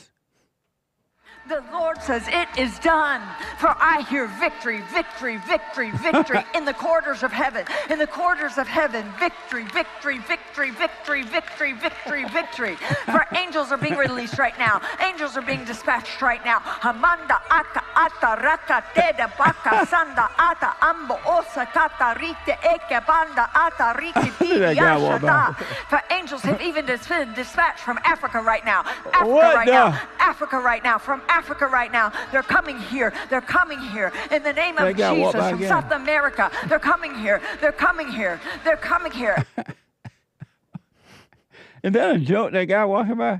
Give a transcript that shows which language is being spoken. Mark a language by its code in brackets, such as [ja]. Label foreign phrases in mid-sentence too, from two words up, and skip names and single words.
[en] The Lord says, it is done. For I hear victory, victory, victory, victory in the quarters of heaven. In the quarters of heaven, victory, victory, victory, victory, victory, victory, victory. For angels are being released right now. Angels are being dispatched right now. Hamanda aka ata raka teda baka sanda ata ambo osa kata rite eke banda ata rike diashata. For angels have even been dispatched from Africa right now. Africa right now. Africa right now. From Africa right now. They're coming here. They're coming here. In the name of Jesus, from South America. They're coming here. They're coming here. They're coming here. Is that a joke, that guy walking by?